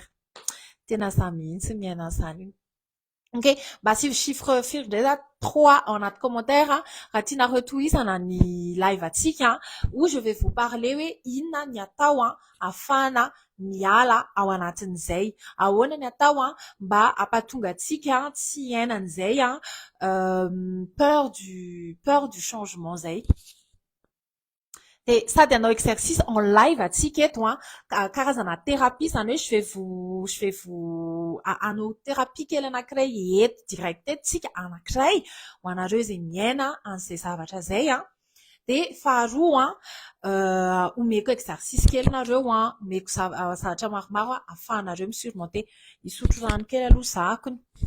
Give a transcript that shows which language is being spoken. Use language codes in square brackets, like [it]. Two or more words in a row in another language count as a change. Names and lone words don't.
[mg] Tena za mihitsy miaina zany. Ok, mba si chiffre firy 3 en anaty commentaire raha tianareo tohizana ny live atsika [fr] où je vais vous parler [mg] hoe inona ny atao ahafahana miala ao anatin'izay ahoana ny atao mba ampatonga atsika tsy iainan'izay [fr] peur du changement [mg] zay. De sady hanao [fr] exercice en live [mg] atsika eto karazana thérapie zany hoe [fr] je vais vous [mg] hanao thérapie kely anankiray eto direct eto tsika anankiray ho anareo zay miaina an'izay zavatra zay de faharoa omeko exercice kely nareo omeko zavatra maromaro ahafahanareo misurmonter hisotro rano kely aloha zakony.